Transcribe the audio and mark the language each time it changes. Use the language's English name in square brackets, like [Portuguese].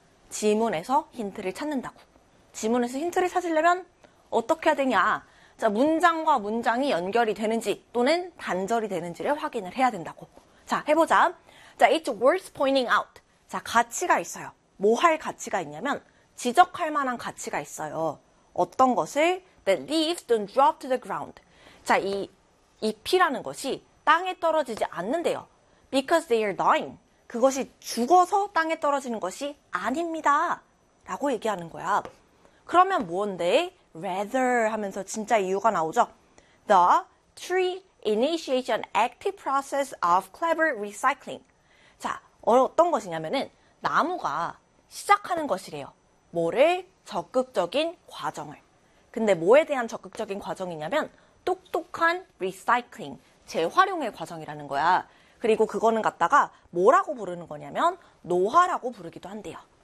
[Korean] 지문에서 힌트를 찾는다고. 지문에서 힌트를 찾으려면 어떻게 해야 되냐? 자, 문장과 문장이 연결이 되는지 또는 단절이 되는지를 확인을 해야 된다고. 자, 해보자. 자, [English] it's worth pointing out. [Korean] 자, 가치가 있어요. 뭐할 가치가 있냐면 지적할 만한 가치가 있어요. 어떤 것을 [English] that leaves don't drop to the ground. [Korean] 자, 이 잎이라는 것이 땅에 떨어지지 않는데요. [English] Because they are dying. [Korean] 그것이 죽어서 땅에 떨어지는 것이 아닙니다. 라고 얘기하는 거야. 그러면 뭔데? rather 하면서 진짜 이유가 나오죠? [English] The tree initiation active process of clever recycling. [Korean] 자, 어떤 것이냐면은 나무가 시작하는 것이래요. 뭐를? 적극적인 과정을. 근데 뭐에 대한 적극적인 과정이냐면 똑똑한 recycling, 재활용의 과정이라는 거야. 그리고 그거는 갖다가 뭐라고 부르는 거냐면 노화라고 부르기도 한대요.